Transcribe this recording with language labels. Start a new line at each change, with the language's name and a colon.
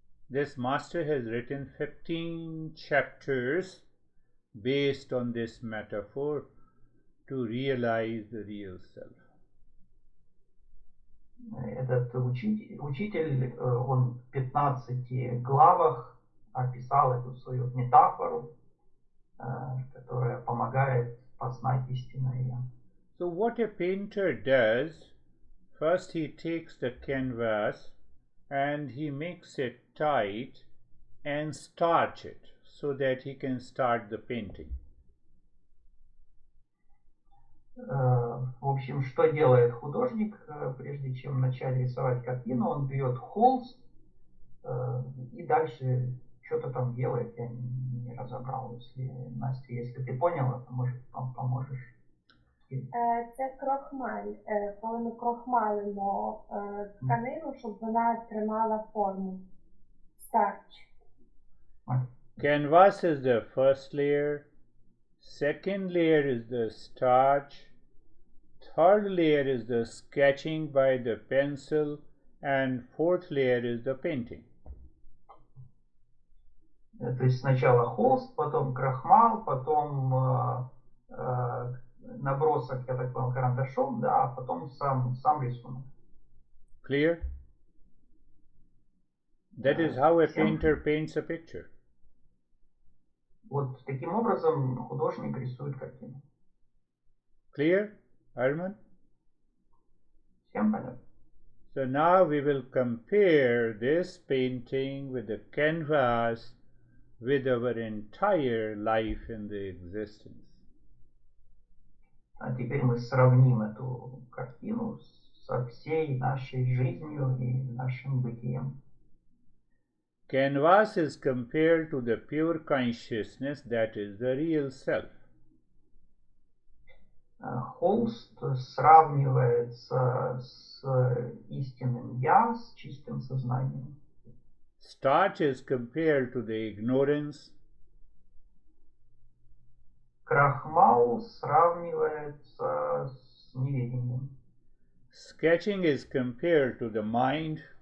English: This master has written 15 chapters based on this metaphor to realize the real self.
Russian: Этот учитель, он в 15 главах описал эту свою метафору, которая помогает познать истинное «Я».
English: So what a painter does, first he takes the canvas and he makes it tight and starch it so that he can start the painting.
Russian: В общем, что делает художник, прежде чем начать рисовать картину? Он берет холст и дальше что-то там делает. Я не разобрал. Настя, если ты поняла, то, может, поможешь.
Ukrainian: Це крохмаль. Коли ми крохмалимо тканину, щоб вона тримала форму.
English: Старч. Canvas is the first layer. Second layer is the starch. Third layer is the sketching by the pencil. And fourth layer is the painting.
Russian: То есть сначала холст, потом крахмал, потом набросок, я так понял, карандашом, да, а потом сам рисунок.
English: Clear? That is how a painter paints a picture.
Russian: Вот таким образом художник рисует картину.
English: Clear, Arman?
Russian: Всем понятно?
English: So now we will compare this painting with the canvas with our entire life in the existence.
Russian: А теперь мы сравним эту картину со всей нашей жизнью и нашим бытием.
English: Canvas is compared to the pure consciousness that is the real self.
Russian: Холст сравнивается с истинным «Я», с чистым сознанием.
English: Starch is compared to the ignorance.
Russian: Крахмал сравнивается с неведением.
English: Sketching is compared to the mind.